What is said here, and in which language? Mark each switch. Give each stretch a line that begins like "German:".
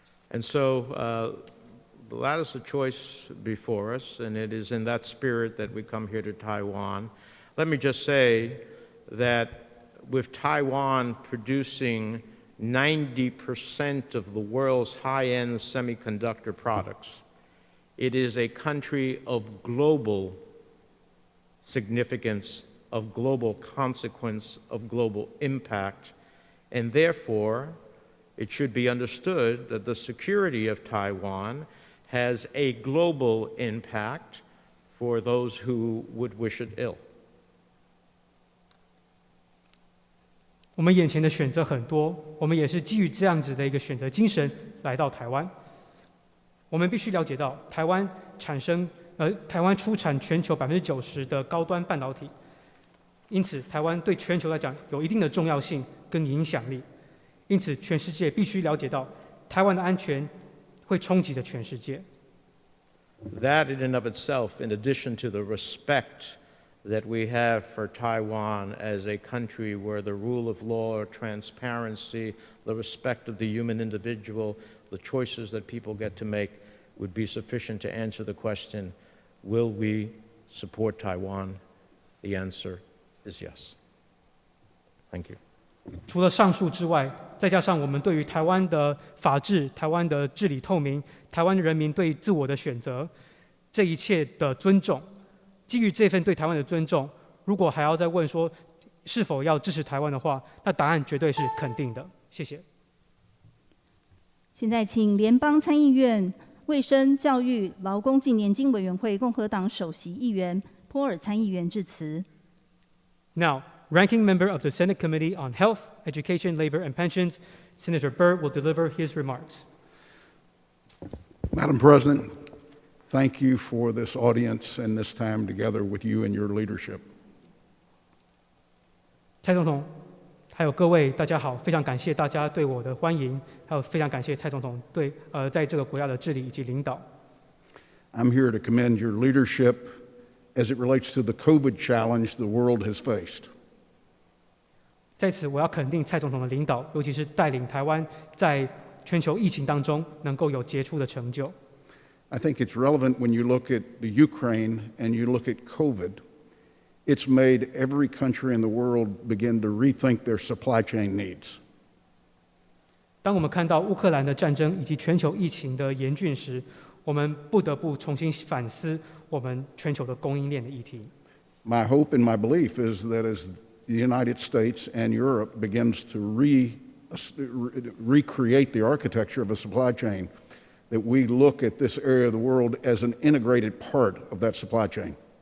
English: And so that is the choice before us, and it is in that spirit that we come here to Taiwan. Let me just say that with Taiwan producing 90% of the world's high-end semiconductor products, it is a country of global significance, of global consequence, of global impact, and therefore it should be understood that the security of Taiwan has a global impact for those who would wish it ill.
Chinese: 我们眼前的选择很多，我们也是基于这样子的一个选择精神来到台湾。我们必须了解到，台湾出产全球90%的高端半导体，因此台湾对全球来讲有一定的重要性跟影响力。因此，全世界必须了解到，台湾的安全会冲击着全世界。
English: That in and of itself, in addition to the respect that we have for Taiwan as a country where the rule of law, transparency, the respect of the human individual, the choices that people get to make would be sufficient to answer the question, will we support Taiwan? The answer is yes. Thank you.
Chinese: 除了上述之外，再加上我们对于台湾的法治、台湾的治理透明、台湾人民对自我的选择，这一切的尊重，基于这份对台湾的尊重，如果还要再问说是否要支持台湾的话，那答案绝对是肯定的。谢谢。现在请联邦参议院卫生、教育、劳工及年金委员会共和党首席议员波尔参议员致辞。
English: Now, Ranking Member of the Senate Committee on Health, Education, Labor, and Pensions, Senator Burr will deliver his remarks. Madam President, thank you for this audience and this time together with you and your leadership.
Chinese: 蔡总统，还有各位，大家好！非常感谢大家对我的欢迎，还有非常感谢蔡总统在这个国家的治理以及领导。
English: I'm here to commend your leadership as it relates to the COVID challenge the world has faced.
Chinese: 在此，我要肯定蔡总统的领导，尤其是带领台湾在全球疫情当中能够有杰出的成就。
English: I think it's relevant when you look at the Ukraine and you look at COVID. It's made every country in the world begin to rethink their supply chain needs.
Chinese: 当我们看到乌克兰的战争以及全球疫情的严峻时，我们不得不重新反思我们全球的供应链的议题。
English: My hope and my belief is that as the United States and Europe begins to recreate the architecture of a supply chain, that we look at this area of the world as an integrated part of that supply chain.